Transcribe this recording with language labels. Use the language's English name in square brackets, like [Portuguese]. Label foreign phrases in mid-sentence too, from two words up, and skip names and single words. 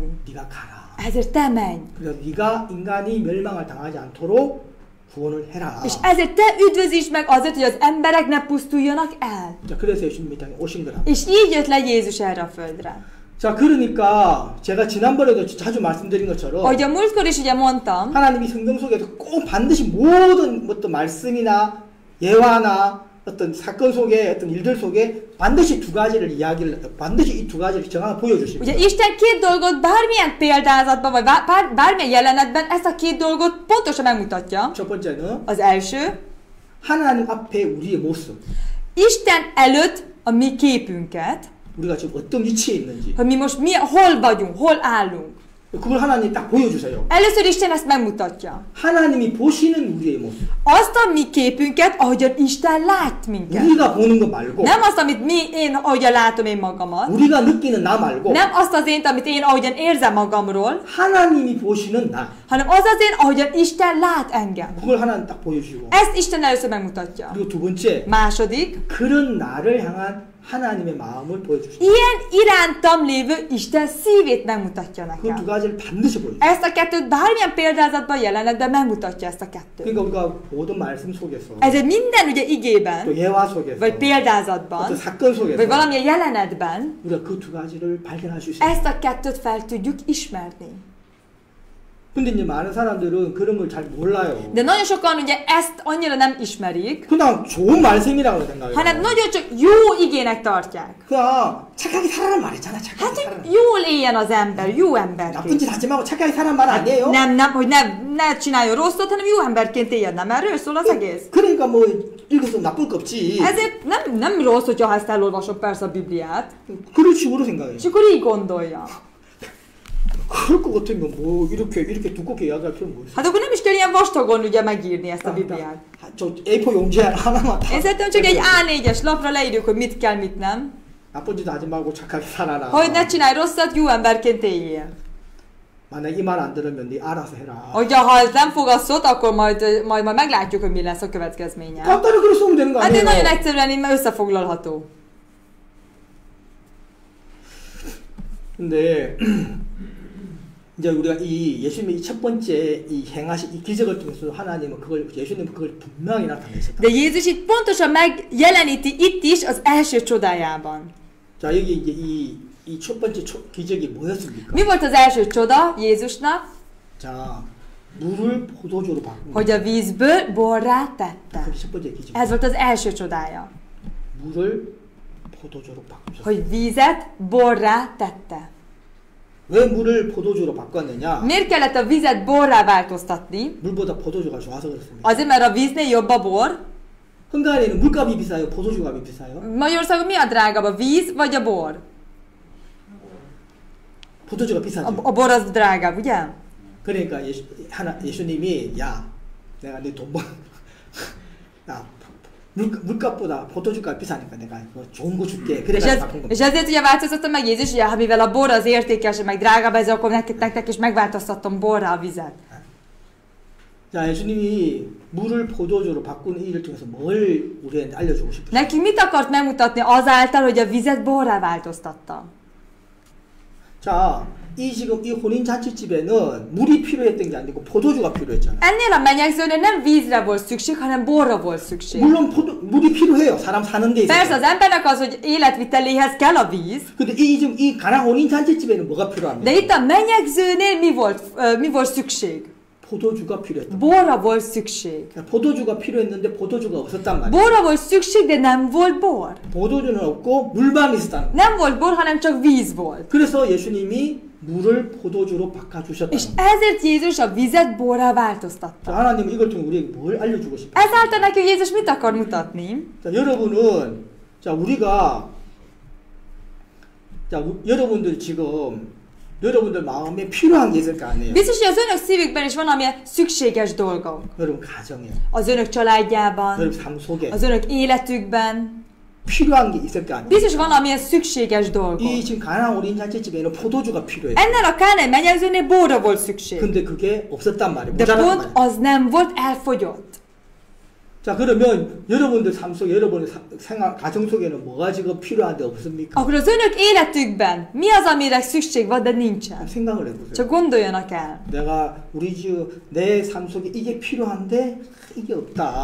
[Korean] 네가 가라. [Hungarian] Ezért te menj. [Korean] 그래서 네가 인간이 멸망을 당하지 않도록 구원을 해라. [Hungarian] És ezért te üdvözítsd meg azért, hogy az emberek ne pusztuljanak el. [Korean] 자, 그래서 예수님이 이 땅에 오신 거라. [Hungarian] És így jött le Jézus erre a földre. [Korean] 자, 그러니까 제가 지난번에도 자주 말씀드린 것처럼 [Hungarian] Ahogy a múltkor is ugye mondtam, [Korean] 하나님이 성경 속에서 꼭 반드시 모든 어떤 말씀이나 예화나 어떤 사건 속에 어떤 일들 속에 반드시 반드시 이 두 가지를 정확히 보여주시고. [Hungarian] ugye Isten két dolgot bármilyen példázatban, vagy bármilyen jelenetben ezt a két dolgot pontosan megmutatja. [Korean] 첫 번째는 [Hungarian] Az első, [Korean] 하나님 앞에 우리의 모습. [Hungarian] Isten előtt a mi képünket, [Korean] 우리가 지금 어떤 위치에 있는지. [Hungarian] hogy mi most hol vagyunk, hol állunk. [Korean] 그걸 하나님 딱 보여주세요. [Hungarian] Először Isten ezt megmutatja. [Korean] 하나님이 보시는 우리의 모습. [Hungarian] Azt a mi képünket, ahogyan Isten lát minket. [Korean] 우리가 보는 거 말고, [Hungarian] Nem azt, amit ahogyan látom én magamat. [Korean] 우리가 느끼는 나 말고, [Hungarian] Nem azt az ént, amit én ahogyan érzem magamról, [Korean] 하나님이 보시는 나. [Hungarian] hanem az az én, ahogyan Isten lát engem. [Korean] 그걸 하나님 딱 보여주시고. [Hungarian] Ezt Isten először megmutatja. [Korean] 그리고 두 번째, [Hungarian] Második, [Korean] 그런 나를 향한 하나님의 마음을 보여주시고. [Hungarian] ilyen irántam lévő Isten szívét megmutatja [Korean] 그 두 [Hungarian] nekem. [Korean] 가지를 반드시 보여주시고. [Hungarian] Ezt a kettőt bármilyen példázatban jelenetben megmutatja ezt a kettőt. [Korean] 그러니까 우리가 모든 말씀 속에서, [Hungarian] Ezért minden ugye [Korean] 또 [Hungarian] igében, [Korean] 예화 속에서, [Hungarian] vagy [Korean] 어떤 [Hungarian] példázatban, [Korean] 사건 속에서 [Hungarian] vagy valamilyen jelenetben [Korean] 우리가 그 두 가지를 발견할 수 있어요. [Hungarian] ezt a kettőt fel tudjuk ismerni. [Korean] 근데 이제 많은 사람들은 그런 걸 잘 몰라요. [Hungarian] De nagyon sokan ugye ezt annyira nem ismerik, [Korean] 그냥 좋은 말씀이라고 생각해요. [Hungarian] hanem nagyon csak jó igének tartják. [Korean] 그냥 착하게 살아란 말이잖아. 착하게 [Hungarian] Hát, [Korean] 살아라. [Hungarian] hogy jól éljen az ember, jó [Korean] 나쁜 [Hungarian] emberként. [Korean] 짓 하지 말고 착하게 살아란 말 아니에요? [Hungarian] Nem, hogy ne csináljon rosszat, hanem jó emberként éljen. Nem erről szól az egész? [Korean] 그러니까 뭐 읽어서 나쁠 거 없지. [Hungarian] Ezért nem rossz, hogyha ezt elolvasok persze a Bibliát, [Korean] 그런 식으로 생각해요. [Hungarian] és akkor így gondolja. [Korean] 그럴 것 같으면 뭐 이렇게 두껍게 이야기할 필요는 뭐 있어? [Hungarian] Hát akkor nem is kell ilyen vastagon ugye megírni ezt a Bibliát. [Korean] 저 A4 용지 하나만 다. [Hungarian] Én szerintem csak egy A4-es lapra leírjuk, hogy mit kell, mit nem. [Korean] 나쁜 짓 하지 말고 착하게 살아라. [Hungarian] Hogy ne csinálj rosszat, jó emberként éljél. [Korean] 만약 이 말 안 들으면 네 알아서 해라. [Hungarian] Hogyha ha ezt nem fogasszod, akkor majd meglátjuk, hogy mi lesz a következménye. [Korean] 간단히 그렇게 쓰면 되는 거 [Hungarian] Hát [Korean] 아니에요? [Hungarian] én nagyon egyszerűen így összefoglalható. [Korean] 근데 이제 우리가 이 예수님의 첫 번째 이 행하신 이 기적을 통해서 하나님은 그걸 예수님은 그걸 분명히 나타내셨다. [Hungarian] De Jézus itt pontosan megjeleníti itt is az első csodájában. [Korean] 자 여기 이제 이 첫 번째 기적이 뭐였습니까? [Hungarian] Mi volt az első csoda Jézusnak? [Korean] 자 물을 포도주로 바꾼 [Hungarian] Hogy a vízből borrá tette. [Korean] 그게 첫 번째 기적. [Hungarian] Ez volt az első csodája. [Korean] 물을 포도주로 바꾸셨어요. [Hungarian] Hogy vízet borrá tette. [Korean] 왜 물을 포도주로 바꿨느냐? [Hungarian] Miért kellett a vizet borrá változtatni? [Korean] 물보다 포도주가 좋아서 그렇습니다. [Hungarian] Azért, mert a víznél jobb a bor. [Korean] 헝가리는 물값이 비싸요? 포도주값이 비싸요? [Hungarian] Magyarországon mi a drágább, a víz vagy a bor? [Korean] 포도주가 비싸죠. [Hungarian] A bor az drágább, ugye? [Korean] 그러니까 예수님이 야 내가 네 돈 야 물값보다 포도주값 비싸니까 내가 좋은 거 줄게. 그래서 바꾼 겁니다. [Hungarian] És ezért ugye változtattam meg Jézus, hogy mivel a bor az értékes, meg drágább, ezzel akkor nektek is megváltoztattam borrá a vizet. [Korean] 자, 예수님이 물을 포도주로 바꾸는 일을 통해서 뭘 우리한테 알려주고 싶으세요? [Hungarian] Neki mit akart megmutatni azáltal, hogy a vizet borrá változtatta? [Korean] 자, 지금 이 혼인 잔치집에는 물이 필요했던 게 아니고 포도주가 필요했잖아요. [Hungarian] Ennél a menyegzőnél nem vízre volt szükség, hanem borra volt szükség. [Korean] 물론 물이 필요해요. 사람 사는 데 [Hungarian] Persze [Korean] 있어서. [Hungarian] az embernek az, hogy életviteléhez kell a víz, [Korean] 근데 지금 이 가나 혼인 잔치집에는 뭐가 필요합니까? [Hungarian] de itt a menyegzőnél mi volt szükség? [Korean] 포도주가 필요했다. [Hungarian] Borra volt szükség. [Korean] 포도주가 필요했는데 포도주가 없었단 말이에요. [Hungarian] Borra volt szükség, de nem volt bor. [Korean] 포도주는 없고 물만 있었다는 거예요. [Hungarian] Nem volt bor, hanem csak víz volt. [Korean] 그래서 예수님이 물을 포도주로 [Hungarian] És [Korean] 바꿔주셨다는 거예요. [Hungarian] ezért Jézus a vizet borrá változtatta. [Korean] 하나님은 이걸 통해 우리에게 뭘 알려주고 싶어요? [Hungarian] Ezáltal neki Jézus mit akar mutatni? [Korean] 자, 여러분은 우리가 여러분들 지금 여러분들 마음에 필요한 게 있을 거 아니에요. [Hungarian] Biztos, hogy az önök szívükben is van, ami szükséges dolgok. [Korean] 여러분 가정에, [Hungarian] Az önök családjában, [Korean] 여러분 삶 속에 [Hungarian] az önök életükben. [Korean] 필요한 게 있을 거 아니에요. [Hungarian] Biztos van, amilyen szükséges dolgok. [Korean] 이 지금 가나안 어린 잔치집에는 포도주가 필요해요. [Hungarian] Ennél a Kánai menyegzőnél borra volt szükség. [Korean] 근데 그게 없었단 말이에요. [Hungarian] De [Korean] 모자란 [Hungarian] pont [Korean] 말이에요. [Hungarian] az nem volt, elfogyott. [Korean] 자, 그러면 여러분들 삶 속에 여러분의 생활 가정 속에는 뭐가 지금 필요한데 없습니까? [Hungarian] Akkor az önök életükben mi az, amire szükség van, de nincsen? [Korean] 생각을 해보세요. [Hungarian] Csak gondoljanak el. [Korean] 내가 우리 내 삶 속에 이게 필요한데 이게 없다.